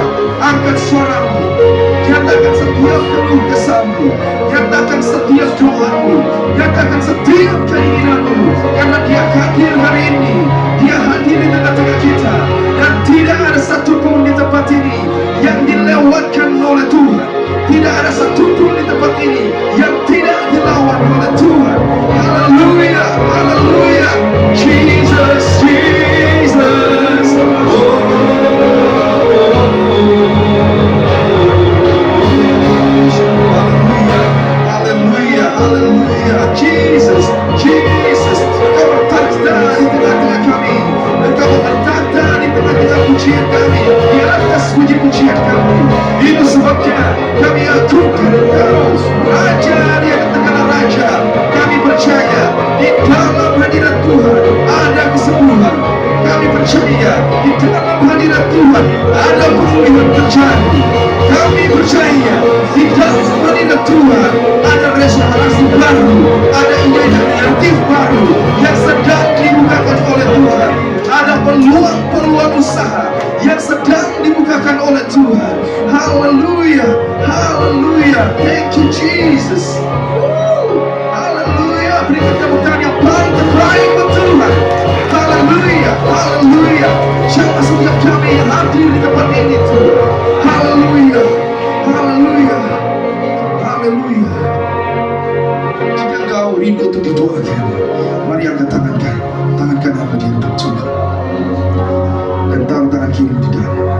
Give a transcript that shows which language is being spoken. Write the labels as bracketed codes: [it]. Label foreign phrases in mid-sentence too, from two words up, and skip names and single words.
[id] Angkat suaramu, nyatakan setiap keluh kesahmu, nyatakan setiap doamu, nyatakan setiap keinginanmu, karena Dia hadir hari ini. Dia hadir di tengah-tengah kita, dan tidak ada satupun di tempat ini yang dilewatkan oleh Tuhan. Tidak ada satupun di tempat ini yang tidak dilawan oleh Tuhan. Haleluya, haleluya. Jesus, Jesus. Haleluya, haleluya. Jesus, Jesus. Engkau bertakhta di tengah-tengah kami. Engkau bertakhta di tengah-tengah pujian kami, di atas puji-pujian kami. Itu sebabnya kami agungkan Engkau, Raja di atas segala raja. Kami percaya di dalam hadirat Tuhan ada kesembuhan. Kami percaya di dalam hadirat Tuhan ada pemulihan terjadi. Kami percaya di dalam hadirat Tuhan ada restorasi baru, ada inisiatif baru yang sedang dibukakan oleh Tuhan. Ada peluang-peluang usaha yang sedang dibukakan oleh Tuhan. Haleluya, haleluya. [en] Thank you Jesus. [id] Haleluya. Berikan tepuk tangan yang paling terbaik buat Tuhan. Haleluya, haleluya. Siapa setiap kami yang hadir di tempat ini Tuhan. Haleluya, haleluya, haleluya. Jika engkau rindu untuk didoakan, mari angkat tangan kananmu di hadapan Tuhan dan taruh tangan kiri di dada.